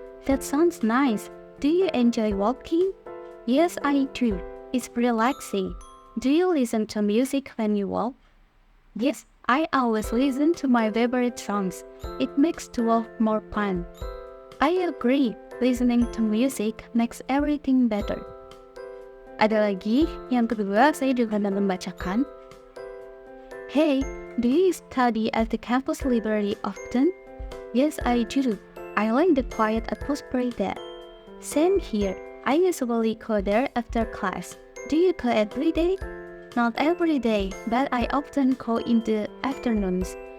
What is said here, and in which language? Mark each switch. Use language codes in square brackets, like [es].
[en] That sounds nice. Do you enjoy walking? Yes, I do. It's relaxing. Do you listen to music when you walk? Yes, I always listen to my favorite songs. It makes the walk more fun. I agree. Listening to music makes everything better. [id] Ada lagi, yang kedua saya juga akan membacakan. [en] Hey, do you study at the campus library often? Yes, I do. I like the quiet atmosphere there. Same here. I usually go there after class. Do you go every day? Not every day, but I often go in the afternoons.